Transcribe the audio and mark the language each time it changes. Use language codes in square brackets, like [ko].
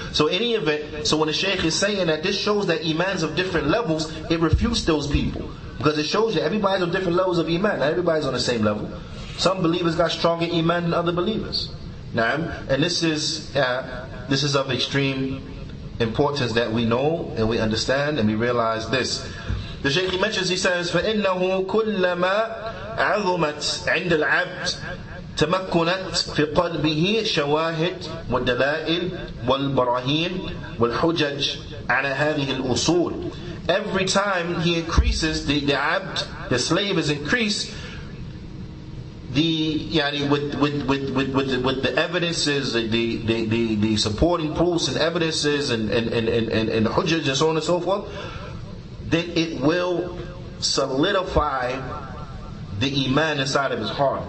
[en] So in any event, so when the Shaykh is saying that this shows that imans of different levels, it refutes those people. Because it shows you everybody's on different levels of iman. Not everybody's on the same level. Some believers got stronger iman than other believers. Now, and this is of extreme importance that we know and we understand and we realize this. The Shaykh mentions, he says, [ar] فَإِنَّهُ كُلَّمَا عَظُمَتْ عِنْدَ الْعَبْدِ تَمَكُّنَتْ فِي قَلْبِهِ شَوَاهِدْ وَالدَّلَائِلْ وَالْبَرَاهِينَ وَالْحُجَجْ عَلَى هَذِهِ الْأُصُولِ. [en] Every time he increases, the abd, the slave is increased, with the evidences, the supporting proofs and evidences and hujjaj and so on and so forth, then it will solidify the iman inside of his heart.